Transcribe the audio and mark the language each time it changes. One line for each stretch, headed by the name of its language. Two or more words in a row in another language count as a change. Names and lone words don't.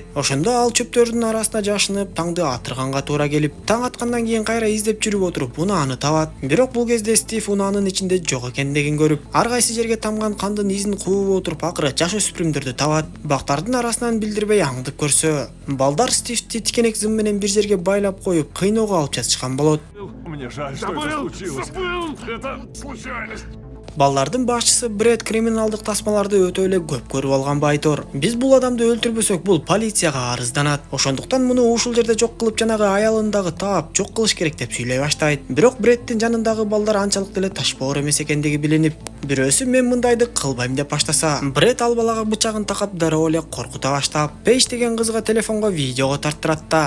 Kyrgyz: Ошондо ал чөптөрдүн арасына жашынып таңды атырганга туура келип, таң аткандан кийин кайра издеп жүрүп отуруп унааны табат. Бирок бул кезде Стив унаанын ичинде жок экендигин көрүп, ар кайсы жерге тамган кандын изин кууп отуруп акыры жаш өспүрүмдөрдү табат. Бактардын арасынан билдирбей аңдып көрсө, балдар Стивти тикенек зым менен бир жерге байлап коюп, кыйноого алып жатышкан болот.
Russian: Мне жаль, что это случилось. Забыл! Это случайность!
Kyrgyz: Балдардын башчысы Бред криминалдык тасмаларды өтө эле көп көрүп алган байтор. Биз бул адамды өлтүрбөсөк, бул полицияга арызданат. Ошондуктан муну ушул жерде жок кылып жанагы аялын дагы таап жок кылыш керек деп сүйлөй баштайт. Бирок Бреддин жанындагы балдар анчалык деле ташбоор эмес экендиги билинип, бирөөсү мен мындайды кылбайм деп баштаса, Бред ал балага бычагын такап дароо эле коркута баштап, Пейдж деген кызга телефонго видеого тарттырат да.